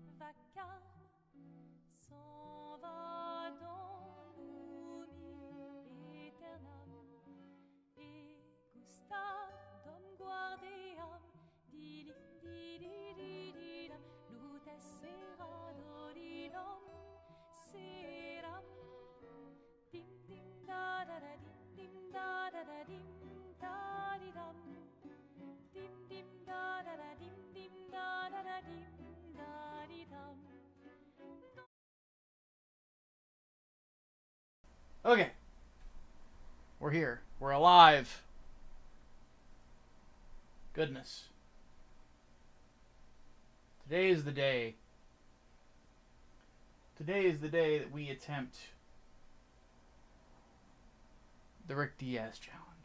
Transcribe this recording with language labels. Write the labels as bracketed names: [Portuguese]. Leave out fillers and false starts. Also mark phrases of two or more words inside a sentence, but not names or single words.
[French] s'en va dans l'oubli éternel. Et Gustave dom guardiam, dilim dididididam, lutes seradodidam, seram. Dim dim da da da dim da da da dim da di dam. Dim dim da da da dim da da da dim da di dam. [English] Okay. We're here. We're alive. Goodness. Today is the day. Today is the day that we attempt the Rick Diaz challenge.